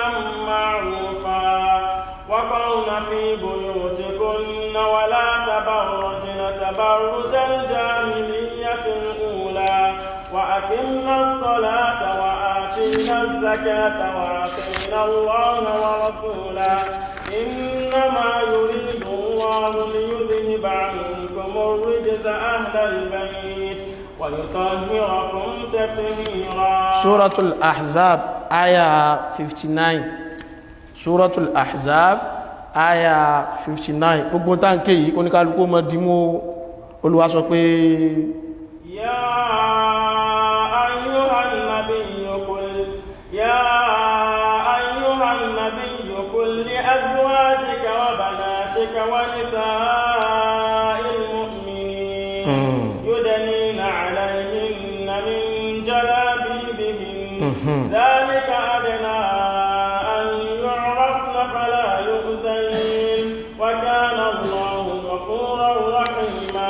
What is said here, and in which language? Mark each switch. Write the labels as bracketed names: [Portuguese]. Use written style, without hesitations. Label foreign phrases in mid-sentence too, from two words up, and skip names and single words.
[Arabic] معروفا وقرن في بيوتكن ولا تبرجن تبرج الجاهلية الأولى وأقمنا الصلاة وآتينا الزكاة وأطعنا الله ورسوله إنما يريد الله ليذهب عنكم الرجز أهل البيت ويطهركم تطهيرا. سورة الأحزاب آية 59 سورة الأحزاب [Yoruba] aya 59 gbogbo táǹkì yìí oníkálukú mọ́ dìmú Olúwa sọ pé [Arabic] يا أيها النبي قل لأزواجك وبناتك ونساء المؤمنين يدنين عليهن من جلابيبهن ذلك أدنى أن يعرفن فلا يؤذين وكان الله غفورا رحيما.